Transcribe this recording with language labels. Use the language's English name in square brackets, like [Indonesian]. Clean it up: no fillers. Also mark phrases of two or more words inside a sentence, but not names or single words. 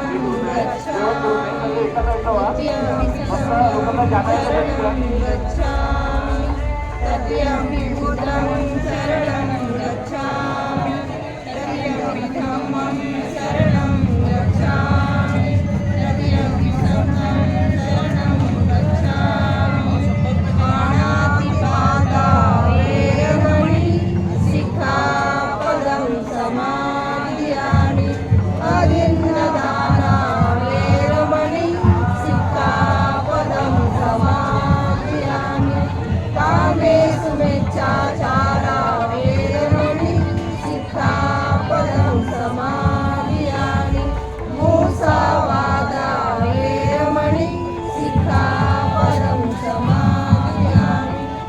[Pali] गच्छामि तृतीयं संघं शरणं गच्छामि तृतीयं बुद्धं शरणं गच्छामि तृतीयं धम्मं शरणं गच्छामि तृतीयं संघं शरणं गच्छामि पाणातिपाता वेरमणि सिक्खापदं समादियामि अदिन्नदाना वेरमणि सिक्खापदं समादियामि कामेषु मिच्छाचारा वेरमणि सिक्खापदं समादियामि मूसावादा वेरमणि सिक्खापदं समादियामि